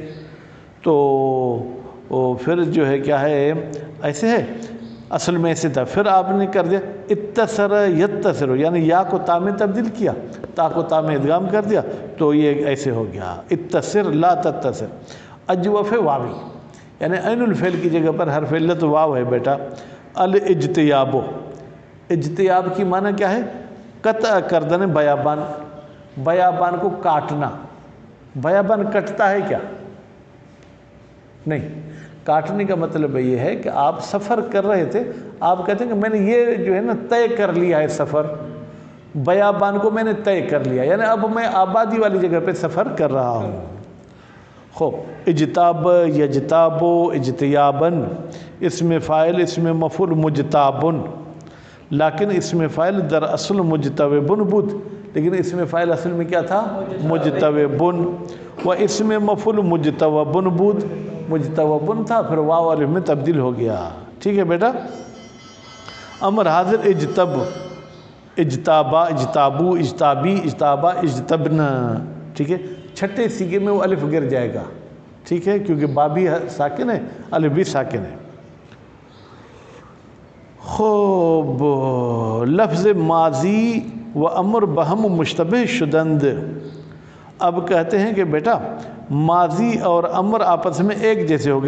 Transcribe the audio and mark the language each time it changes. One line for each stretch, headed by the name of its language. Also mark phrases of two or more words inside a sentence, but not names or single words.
Urdu: تو پھر جو ہے کیا ہے، ایسے ہے اصل میں ایسے تھا، پھر آپ نے کر دیا
Arabic: اتسر یتسر،
Urdu: یعنی یا کو تا میں تبدیل کیا، تا کو تا میں ادغام کر دیا، تو یہ ایسے ہو گیا
Arabic: اتسر لا تتسر.
Urdu: اجوف واوی، یعنی عین الفعل کی جگہ پر حرف علت واو ہے بیٹا. الاجتیاب، اجتیاب کی معنی کیا ہے؟
Persian: قطع کردن بیابان،
Urdu: بیابان کو کاٹنا. بیابان کٹتا ہے کیا؟ نہیں، کاٹنے کا مطلب یہ ہے کہ آپ سفر کر رہے تھے، آپ کہتے ہیں کہ میں نے یہ جو ہے نا طے کر لیا ہے سفر، بیابان کو میں نے طے کر لیا، یعنی اب میں آبادی والی جگہ پہ سفر کر رہا ہوں. خوب،
Arabic: اجتاب یجتابو اجتیابن،
Urdu: اسم فاعل اسم مفعول مجتابن، لیکن
Persian: اسم فاعل در اصل مجتوبن بود،
Urdu: لیکن اسم فاعل اصل میں کیا تھا؟ مجتوبن.
Persian: و اسم مفعول مجتوبن بود،
Urdu: مجتوبن تھا، پھر واو الف میں تبدیل ہو گیا، ٹھیک ہے بیٹا.
Arabic: امر حاضر اجتب، اجتابا اجتابو اجتابی اجتابا اجتبنا،
Urdu: ٹھیک ہے. چھٹے سیغے میں وہ الف گر جائے گا، ٹھیک ہے، کیونکہ با بھی ساکن ہے، الف بھی ساکن ہے.
Persian: خوب، لفظ ماضی و امر بہم مشتبہ شدند.
Urdu: اب کہتے ہیں کہ بیٹا ماضی اور امر آپس میں ایک جیسے ہو گئے.